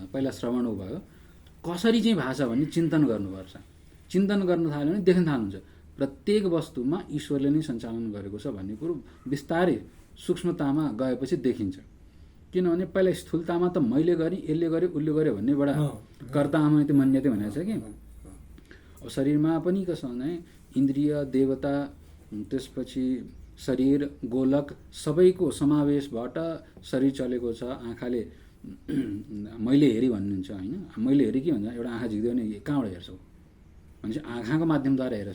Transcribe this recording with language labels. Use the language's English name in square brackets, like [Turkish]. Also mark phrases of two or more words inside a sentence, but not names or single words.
[Nepali] पहिला श्रवण भयो, कसरी चाहिँ भाषा भन्ने चिन्तन गर्नुपर्छ। चिन्तन गर्न थाल्यो भने देख्न थाल्नुहुन्छ प्रत्येक वस्तुमा ईश्वरले नै सञ्चालन गरेको छ भन्ने कुरो बिस्तारै सूक्ष्मतामा गएपछि देखिन्छ। किनभने पहिला स्थूलतामा त मैले गरेँ, यसले गर्यो, उसले गर्यो भन्नेबाट [Sanskrit] कर्ता आमनिति मन्यते [Nepali] भनेको छ कि। अब शरीरमा पनि कसो भने इन्द्रिय, देवता, त्यसपछि शरीर, गोलक सबैको समावेशबाट शरीर चलेको छ। आँखाले मैले हेरेँ भन्नुहुन्छ होइन। मैले हेरेँ के भन्छ, एउटा आँखा झिक्दियो भने कहाँबाट हेर्छौ भनेपछि आँखाको माध्यमद्वारा हेर्छ।